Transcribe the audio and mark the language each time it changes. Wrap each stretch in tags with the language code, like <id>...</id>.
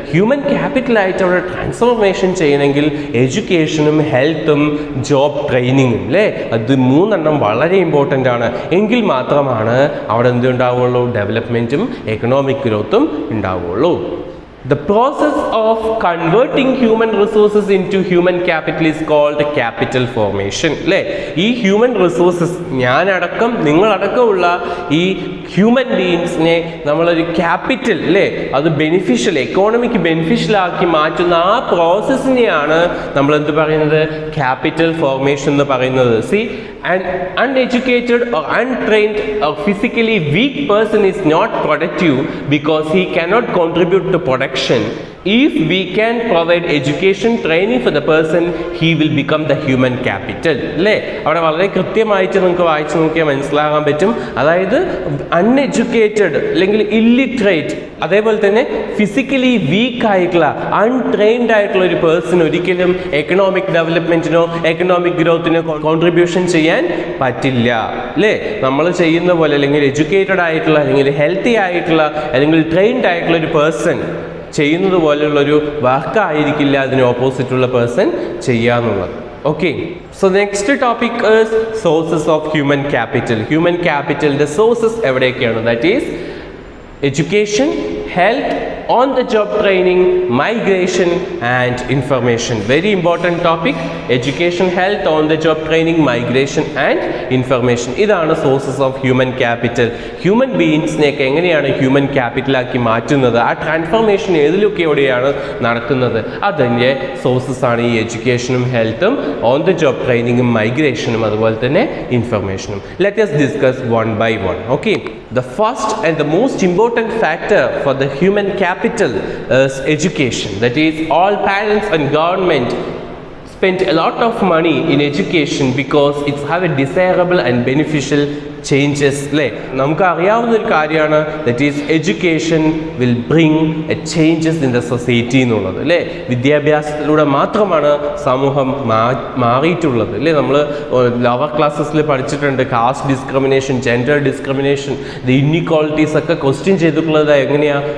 <ml>Human ക്യാപിറ്റലായിട്ട് അവിടെ transformation ചെയ്യണമെങ്കിൽ എഡ്യൂക്കേഷനും ഹെൽത്തും job ട്രെയിനിങ്ങും അല്ലേ? അത് 3 വളരെ ഇമ്പോർട്ടൻ്റ് ആണ്. എങ്കിൽ മാത്രമാണ് അവിടെ എന്തുണ്ടാവുള്ളൂ? ഡെവലപ്മെൻറ്റും എക്കണോമിക് ഗ്രോത്തും ഉണ്ടാവുള്ളൂ.</ml> <en>The process of converting human resources into human capital is called capital formation.</en> <ml>അല്ലേ? ഈ ഹ്യൂമൻ റിസോഴ്സസ് ഞാനടക്കം നിങ്ങളടക്കമുള്ള ഈ ഹ്യൂമൻ ബീയിങ്സിനെ നമ്മളൊരു ക്യാപിറ്റൽ അല്ലേ, അത് ബെനിഫിഷ്യൽ എക്കോണമിക്ക് ബെനിഫിഷ്യൽ ആക്കി മാറ്റുന്ന ആ പ്രോസസ്സിനെയാണ് നമ്മൾ എന്ത് പറയുന്നത്, ക്യാപിറ്റൽ ഫോർമേഷൻ എന്ന് പറയുന്നത്.</ml> <en>C, an uneducated or untrained or physically weak person is not productive because he cannot contribute to production. If we can provide education training for the person, he will become the human capital.</en> <ml>അല്ലേ? അവിടെ വളരെ കൃത്യമായിട്ട് നിങ്ങൾക്ക് വായിച്ചു നോക്കിയാൽ മനസ്സിലാകാൻ പറ്റും. അതായത് അൺഎഡ്യൂക്കേറ്റഡ് അല്ലെങ്കിൽ ഇല്ലിറ്ററേറ്റ്, അതേപോലെ തന്നെ ഫിസിക്കലി വീക്ക് ആയിട്ടുള്ള അൺട്രെയിൻഡ് ആയിട്ടുള്ള ഒരു പേഴ്സൺ ഒരിക്കലും എക്കണോമിക് ഡെവലപ്മെന്റിനോ എക്കണോമിക് ഗ്രോത്തിനോ കോൺട്രിബ്യൂഷൻ ചെയ്യാൻ പറ്റില്ല. അല്ലേ? നമ്മൾ ചെയ്യുന്ന പോലെ അല്ലെങ്കിൽ എഡ്യൂക്കേറ്റഡ് ആയിട്ടുള്ള അല്ലെങ്കിൽ ഹെൽത്തി ആയിട്ടുള്ള അല്ലെങ്കിൽ ട്രെയിൻഡ് ആയിട്ടുള്ള ഒരു പേഴ്സൺ ചെയ്യുന്നത് പോലെയുള്ളൊരു വർക്കായിരിക്കില്ല അതിന് ഓപ്പോസിറ്റുള്ള പേഴ്സൺ ചെയ്യാന്നുള്ളത്.</ml> <en>Okay, so next topic is sources of human capital.</en> <ml>Human ക്യാപിറ്റലിൻ്റെ sources എവിടെയൊക്കെയാണ്?</ml> <en>That is education, health, on the job training, migration and information. Very important topic. Education, health, on the job training, migration and information.</en> <ml>ഇതാണ് sources of human capital. Human ബീയിങ്സിനെയൊക്കെ എങ്ങനെയാണ് human ക്യാപിറ്റലാക്കി മാറ്റുന്നത്, ആ transformation ഏതിലൊക്കെയോടെയാണ് നടക്കുന്നത്, അതിൻ്റെ sources ആണ് ഈ എഡ്യൂക്കേഷനും ഹെൽത്തും on the job ട്രെയിനിങ്ങും മൈഗ്രേഷനും അതുപോലെ തന്നെ ഇൻഫർമേഷനും.</ml> <en>Let us discuss one by one. Okay, the first and the most important factor for the human capital is education. That is, all parents and government spend a lot of money in education because it's have a desirable and beneficial changes.</en> <ml>അല്ലേ? നമുക്ക് അറിയാവുന്ന ഒരു കാര്യമാണ്,</ml> <en>that is education will bring a changes in the society</en> <ml>എന്നുള്ളത്. അല്ലേ? വിദ്യാഭ്യാസത്തിലൂടെ മാത്രമാണ് സമൂഹം മാറിയിട്ടുള്ളത്. അല്ലേ? നമ്മൾ ലോവർ ക്ലാസ്സസിൽ പഠിച്ചിട്ടുണ്ട് caste discrimination, gender discrimination, the inequalities ഒക്കെ ക്വസ്റ്റ്യൻ ചെയ്തിട്ടുള്ളത് എങ്ങനെയാണ്?</ml>